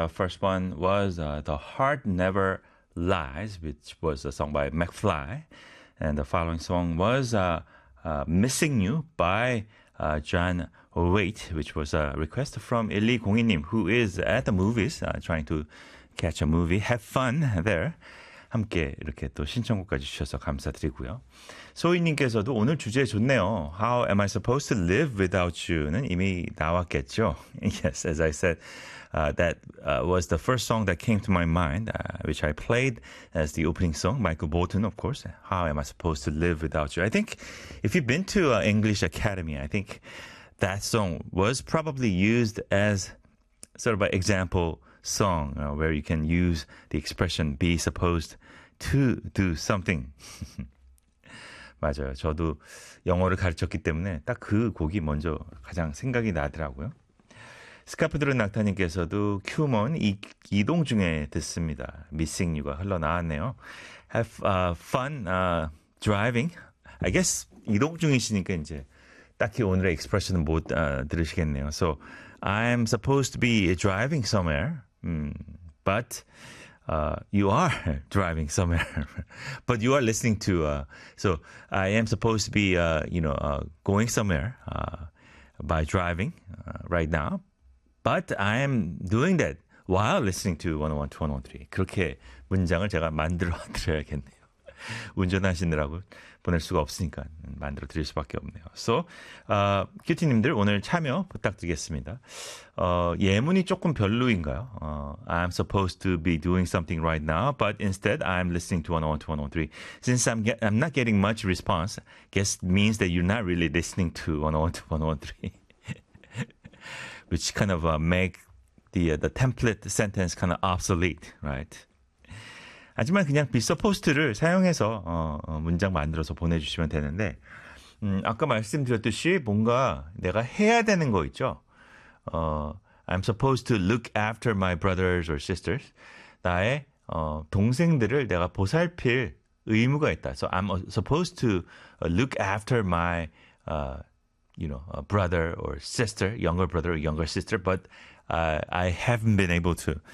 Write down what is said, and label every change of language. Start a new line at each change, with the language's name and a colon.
English: First one was The Heart Never Lies, which was a song by McFly. And the following song was Missing You by John Waite, which was a request from 1201님, who is at the movies trying to catch a movie. Have fun there.
Korean: 함께 이렇게 또 신청곡까지 주셔서 감사드리고요. 소희님께서도 오늘 주제 좋네요.
English: How am I supposed to live without you?
Korean: 는 이미 나왔겠죠.
English: Yes, as I said, that was the first song that came to my mind, which I played as the opening song. Michael Bolton, of course. How am I supposed to live without you? I think if you've been to English Academy, I think that song was probably used as sort of an example song where you can use the expression be supposed to do something.
Korean: 맞아요. 저도 영어를 가르쳤기 때문에 딱 그 곡이 먼저 가장 생각이 나더라고요. 스카프드르 낙타님께서도 큐먼 이동 중에 듣습니다.
English: Missing You가
Korean: 흘러나왔네요.
English: Have fun driving. I guess
Korean: 이동 중이시니까 이제 딱히 오늘의 expression은 못 들으시겠네요.
English: So I'm supposed to be driving somewhere. But you are driving somewhere, but you are listening to, so I am supposed to be, you know, going somewhere by driving right now, but I am doing that while listening to 101.2.1.3.
Korean: 그렇게 문장을 제가 만들어 드려야겠네요. 운전하시느라고 보낼 수가 없으니까 만들어 드릴 수밖에 없네요. So, 큐티님들 오늘 참여 부탁드리겠습니다. 예문이 조금 별로인가요?
English: I'm supposed to be doing something right now, but instead I'm listening to 101.2.1.3. Since I'm not getting much response, guess means that you're not really listening to 101.2.1.3. Which kind of make the template sentence kind of obsolete, right?
Korean: 하지만 그냥 be supposed를 사용해서 문장 만들어서 보내주시면 되는데 아까 말씀드렸듯이 뭔가 내가 해야 되는 거 있죠.
English: I'm supposed to look after my brothers or sisters.
Korean: 나의 동생들을 내가 보살필 의무가 있다.
English: So I'm supposed to look after my brother or sister, younger brother or younger sister, but I haven't been able to.